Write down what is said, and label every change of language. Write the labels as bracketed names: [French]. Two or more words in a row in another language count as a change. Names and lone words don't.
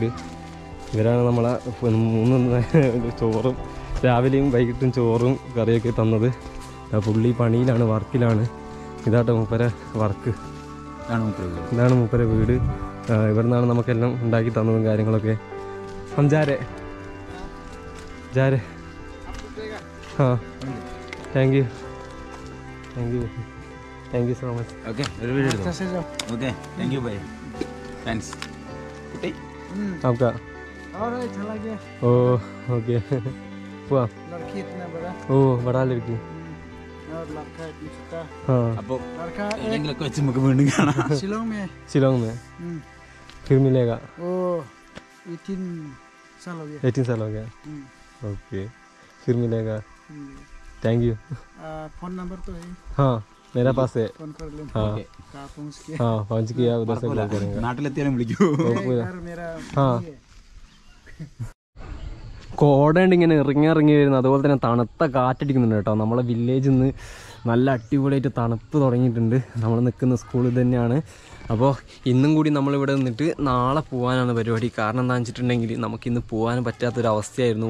[Malayalam] ഇവരാണ് നമ്മളെ 3 ചോറും രാവിലെയും വൈകിട്ടും ചോറും കറിയൊക്കെ തന്നത്. പുള്ളി പണിയിലാണ്, വർക്കിലാണ്. ഇതാട്ടോ മൂപ്പരെ വർക്ക്, ഇതാണ് മൂപ്പരെ വീട്. ഇവിടെ നിന്നാണ് നമുക്കെല്ലാം ഉണ്ടാക്കി തന്നതും കാര്യങ്ങളൊക്കെ. [English] ജാരെ ആ thank you so much. Okay, okay, thank you bhai, thanks. [Hindi] आपका और चला गया ओ ओके हुआ लड़की इतना बड़ा ओ बड़ा लड़की और लड़का इतना छोटा. हाँ [Malayalam] അപ്പോൾ [Hindi] लड़का [Malayalam] എന്തെങ്കിലുമൊക്കെ വെച്ച് നമുക്ക് വീണ്ടും കാണാം. [Hindi] शिलोंग में फिर मिलेगा. वो 18 साल हो गया. 18 साल हो गया. ओके फिर मिलेगा. [English] thank you. [Hindi] फोन नंबर तो है. हाँ मेरा पास है. फोन कर लें. हाँ कहाँ पहुँच गया. हाँ पहुँच गया, उधर से कॉल करेंगे. [Malayalam] നാട്ടിലെത്തിയാലും വിളിക്കൂ. [Hindi] घर मेरा [Malayalam] हाँ കോടയുണ്ട് ഇങ്ങനെ ഇറങ്ങി വരുന്നത്. അതുപോലെ തന്നെ തണുത്ത കാറ്റടിക്കുന്നുണ്ട് കേട്ടോ. നമ്മളെ വില്ലേജിൽ നിന്ന് നല്ല അടിപൊളിയായിട്ട് തണുപ്പ് തുടങ്ങിയിട്ടുണ്ട്. നമ്മൾ നിൽക്കുന്ന സ്കൂൾ ഇത് തന്നെയാണ്. അപ്പോൾ ഇന്നും കൂടി നമ്മളിവിടെ നിന്നിട്ട് നാളെ പോകാനാണ് പരിപാടി. കാരണം എന്താണെന്ന് വെച്ചിട്ടുണ്ടെങ്കിൽ നമുക്കിന്ന് പോകാൻ പറ്റാത്തൊരവസ്ഥയായിരുന്നു.